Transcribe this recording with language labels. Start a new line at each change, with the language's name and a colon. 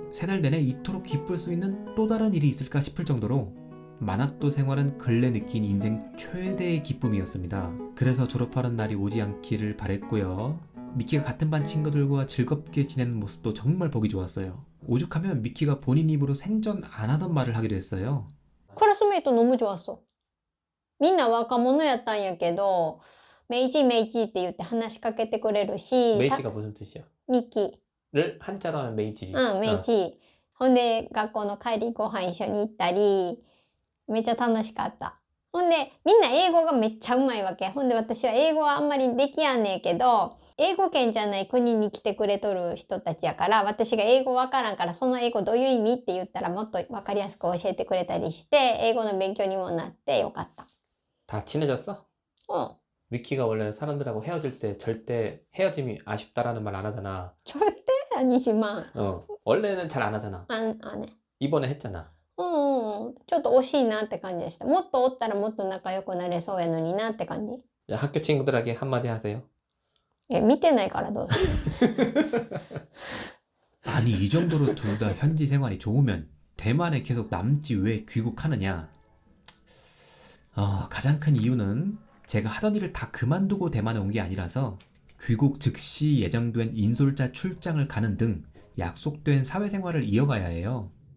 Korean: 3달 내내 이토록 기쁠 수 있는 또 다른 일이 있을까 싶을 정도로 만학도 생활은 근래 느낀 인생 최대의 기쁨이었습니다. 그래서 졸업하는 날이 오지 않기를 바랬고요. 미키가 같은 반 친구들과 즐겁게 지내는 모습도 정말 보기 좋았어요. 오죽하면 미키가 본인 입으로 생전 안 하던 말을 하기도 했어요.
Japanese: クラスメイト
Korean: 너무 좋았어.
Japanese: みんな若者やったんやけど、メイチメイチって言って話しかけてくれるし、
Korean: 메이지가 무슨 뜻이야?
Japanese: ミキ。
Korean: 를 한자로 하면 메이지지.
Japanese: うん、メイチ。ほんで、学校の帰りご飯一緒に行ったり、めっちゃ楽しかった。ほんで、みんな英語がめっちゃうまいわけ。ほんで、私は英語はあんまりできやんねんけど、英語圏じゃない国に来てくれとる人たちやから、私が英語わからんから、その英語どういう意味って言ったらもっとわかりやすく教えてくれたりして、英語の勉強にもなってよかった。
Korean: 다 친해졌어?
Japanese: うん。
Korean: 위키가 원래 사람들하고 헤어질 때 절대 헤어짐이 아쉽다라는 말 안 하잖아. 절대 아니지만, 원래는 잘 안 하잖아.
Japanese: あね。
Korean: 이번에 했잖아.
Japanese: ちょっと惜しいなって感じでした。もっとおったらもっと仲良くなれそうやのになって感じ。
Korean: 야, 학교 친구들에게 한마디 하세요.
Japanese: 見てないからどうぞ。
Korean: 아니 이 정도로 둘 다 현지 생활이 좋으면 대만에 계속 남지 왜 귀국하느냐. 가장 큰 이유는 제가 하던 일을 다 그만두고 대만에 온 게 아니라서 귀국 즉시 예정된 인솔자 출장을 가는 등 약속된 사회생활을 이어가야 해요.